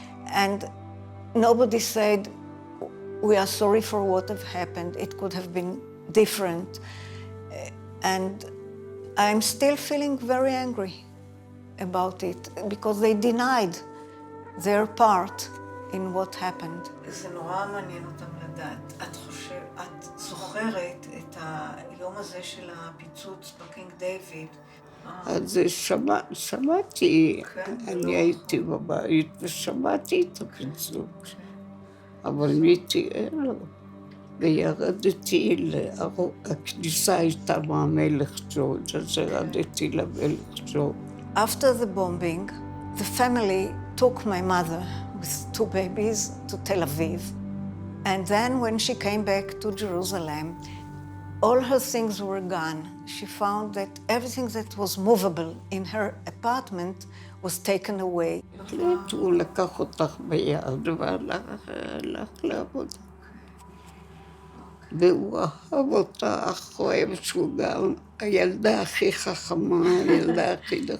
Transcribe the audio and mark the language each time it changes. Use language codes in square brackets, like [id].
[en] And nobody said, we are sorry for what have happened. It could have been different. And I'm still feeling very angry about it, because they denied their part in what happened. [he] זה נורא מעניין אותם לדעת. את זוכרת את היום הזה של הפיצוץ בקינג דיוויד? אז שמעתי, אני הייתי בבית ושמעתי את הפיצוץ, אבל הייתי ער, וירדתי הכניסה הייתה מהמלך ג'ורג', אז ירדתי למלך ג'ורג'. [en] After the bombing, the family took my mother with 2 babies to Tel Aviv. And then when she came back to Jerusalem, all her things were gone. She found that everything that was movable in her apartment was taken away. [he] הוא לקח אותך ביד והלך לעבוד. והוא אהב אותך, הוא אוהב שהוא גם הילדה הכי חכמה, הילדה הכי...